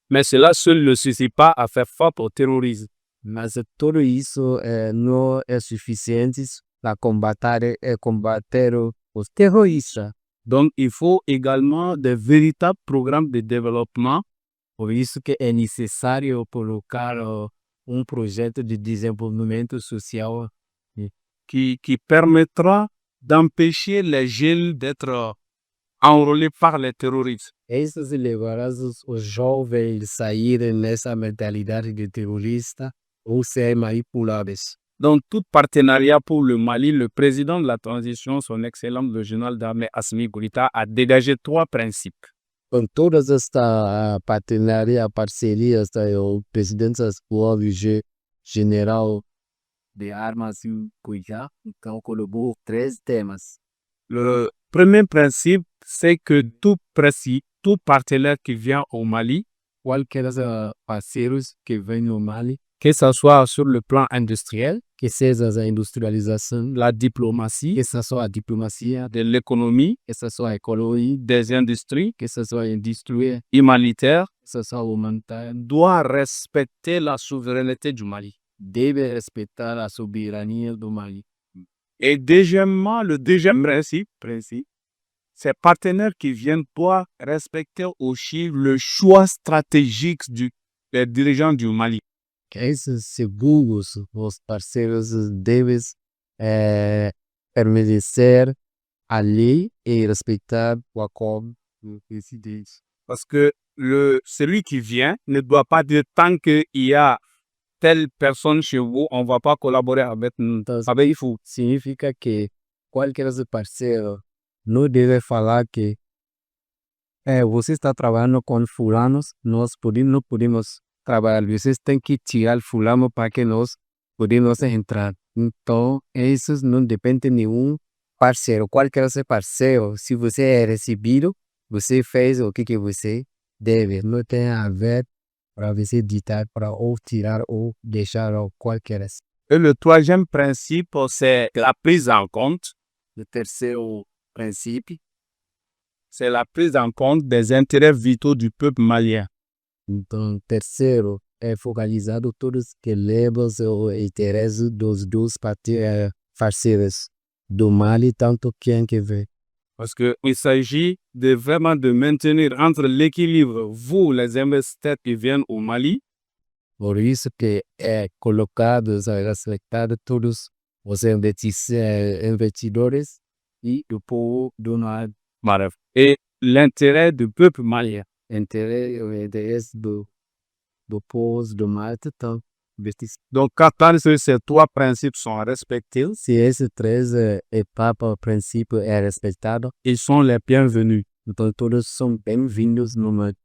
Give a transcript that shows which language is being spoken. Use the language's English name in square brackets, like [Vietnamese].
[French] Mais cela seul ne suffit pas à faire face au terrorisme. [Portuguese] Mas tudo isso não é suficiente para combater os terroristas. [French] Donc, il faut également des véritables programmes de développement [Portuguese] Por isso que é necessário colocar projeto de desenvolvimento social [French] qui permettra d'empêcher les jeunes d'être enrôlés par les terroristes. [Portuguese] Esses levarão os jovens a saírem nessa mentalidade de terrorista ou serem manipulados. [French] Dans tout partenariat pour le Mali, le président de la transition, son excellence le général d'armée Assimi Goïta, a dégagé 3 principes. [Portuguese] Com todas estas parcerias, o presidente atual, o general de armas, Goïta, então colocou 3 temas. [French] Le premier principe, c'est que tout partenaire qui vient au Mali [Portuguese] Qualquer parceiros que vêm no Mali [French] que ce soit sur le plan industriel, [Portuguese] que seja a industrialização, [French] la diplomatie, [Portuguese] que seja a diplomacia, [French] de l'économie, [Portuguese] que seja a economia, [French] des industries, [Portuguese] que seja a indústria, [French] humanitaires, [Portuguese] que seja a humanitária, [French] doit respecter la souveraineté du Mali. [Portuguese] deve respeitar a soberania do Mali. [French] Et deuxièmement, le deuxième principe, ces partenaires qui viennent doivent respecter aussi le choix stratégique des dirigeants du Mali. [Portuguese] Que esses seguros, os parceiros devem permanecer a lei e respeitar o acordo do presidente. [French] Parce que celui qui vient ne doit pas dire tant qu'il y a telle personne chez vous, on ne va pas collaborer avec nous. [Portuguese] Então, [French] Avec vous. [Portuguese] significa que qualquer parceiro não deve falar que você está trabalhando com fulanos, nós não podemos trabalhar. Vocês têm que tirar fulano para que nós podemos entrar. Então, isso não depende de nenhum parceiro. Qualquer parceiro, se você é recebido, você fez o que você deve. Não tem a ver para você ditar, para ou tirar ou deixar ou qualquer. [French] Et le troisième principe, c'est la prise en compte. [Portuguese] O terceiro princípio, [French] C'est la prise en compte des intérêts vitaux du peuple malien. [Portuguese] então, terceiro é focalizado todos que levam o interesse dos dois parceiros do Mali, tanto quem que vê. [French] Parce qu'il s'agit de vraiment de maintenir entre l'équilibre, vous, les investisseurs qui viennent au Mali, [Portuguese] Por isso que é colocado, respeitado todos os investidores e o povo do Mali, [French] et l'intérêt du peuple malien. [Portuguese] interesse do povo do Mali, então, [French] Donc, quand ces trois principes sont respectés, [Portuguese] se esses três etapas, princípio é respeitado, [French] ils sont les bienvenus. [Portuguese] então todos são bem-vindos no Mali.